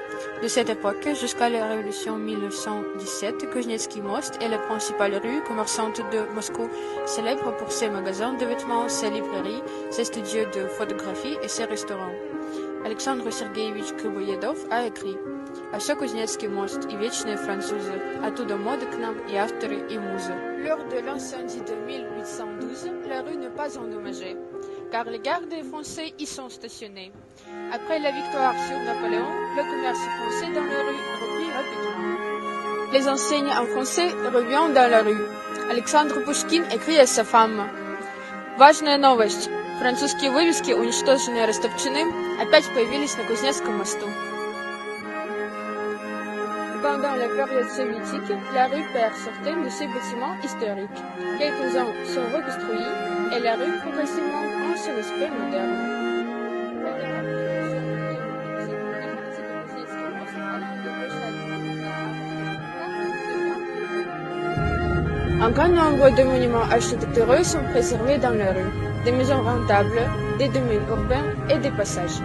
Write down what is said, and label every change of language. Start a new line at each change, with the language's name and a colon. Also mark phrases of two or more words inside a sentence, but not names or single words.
French: De cette époque jusqu'à la Révolution 1917, Kouznetsky Most est la principale rue commerçante de Moscou, célèbre pour ses magasins de vêtements, ses librairies, ses studios de photographie et ses restaurants. Alexandre Sergeyevich Griboyedov a écrit
Russian: «А что Кузнецкий мост и вечные французы, оттуда моды к нам и авторы, и музы».
French: Lors de l'incendie de 1812, la rue n'est pas endommagée, car les gardes français y sont stationnés. Après la victoire sur Napoléon, le commerce français dans la rue reprit rapidement. Les enseignes en français reviennent dans la rue. Александр Пушкин écrit à sa femme
Russian: «Важная новость. Французские вывески, уничтоженные и растопчены, опять появились на Кузнецком мосту».
French: Pendant la période soviétique, la rue perd certains de ses bâtiments historiques. Quelques-uns sont reconstruits et la rue progressivement prend son aspect moderne. Un grand nombre de monuments architecturaux sont préservés dans la rue, des maisons rentables, des domaines urbains et des passages.